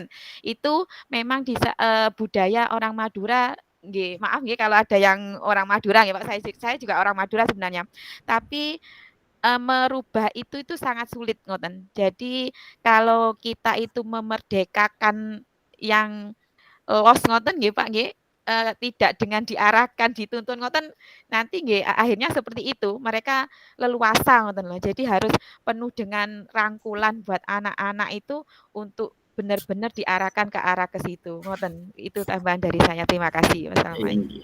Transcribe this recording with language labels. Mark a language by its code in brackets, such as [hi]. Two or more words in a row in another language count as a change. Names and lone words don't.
[id] Itu memang budaya orang Madura, nggih. Maaf nggih kalau ada yang orang Madura nggih Pak. Saya juga orang Madura sebenarnya. Tapi merubah itu sangat sulit, ngoten. Jadi kalau kita itu memerdekakan yang los ngoten nggih Pak nggih, tidak dengan diarahkan, dituntun ngoten, nanti nggih akhirnya seperti itu, mereka leluasa ngoten loh. Jadi harus penuh dengan rangkulan buat anak-anak itu untuk benar-benar diarahkan ke arah ke situ, ngoten. Itu tambahan dari saya. Terima kasih. Wassalamualaikum.